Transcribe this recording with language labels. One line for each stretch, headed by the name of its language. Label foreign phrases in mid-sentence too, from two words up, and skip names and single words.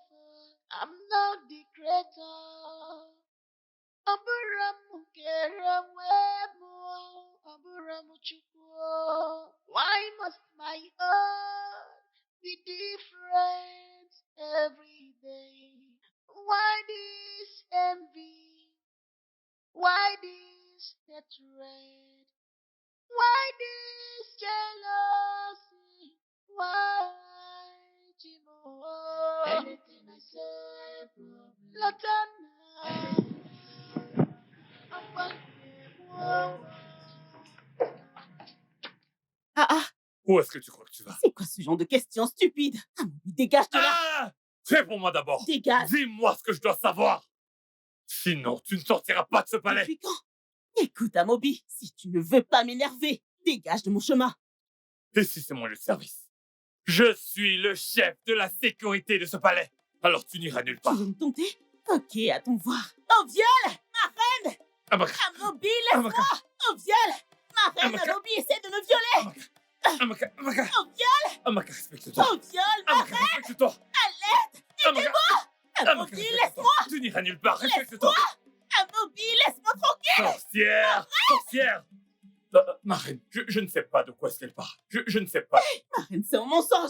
English: I'm not the creator.
Igbo: Aburamu kerewemo, Aburamu chukwu.
English: Why must my heart be different every day? Why this envy? Why this hatred? Why this jealousy? Why, Jimo? Anything I say, Latana. Ah,
French: Où est-ce que tu crois que tu vas? c'est quoi ce genre de questions stupides? Dégage de là. Ah! Réponds-moi d'abord. Dégage. Dis-moi ce que je dois savoir. Sinon, tu ne sortiras pas de ce palais. Depuis quand? Écoute, Amobi, si tu ne veux pas m'énerver, dégage de mon chemin. Et si c'est moi le service? Je suis le chef de la sécurité de ce palais. Alors tu n'iras nulle Tu part. veux me tenter? Ok, attends voir. Oh, viol! Ma reine! Amaka, Amobi, laisse-moi! Amaka, Oh, viol! Ma reine, Amaka. Amobi essaie de me violer! Amaka, Amaka. Oh, viol! Amaka, respecte-toi. Oh, viol! Ma Amaka, respecte-toi. Amaka, Amobi, laisse-moi! Tu n'iras nulle part, respecte-toi. Amobi, laisse-moi tranquille! Sorcière! Sorcière! Ma reine, je ne sais pas de quoi est-ce qu'elle parle. Je ne sais pas. Ma reine, c'est un mensonge!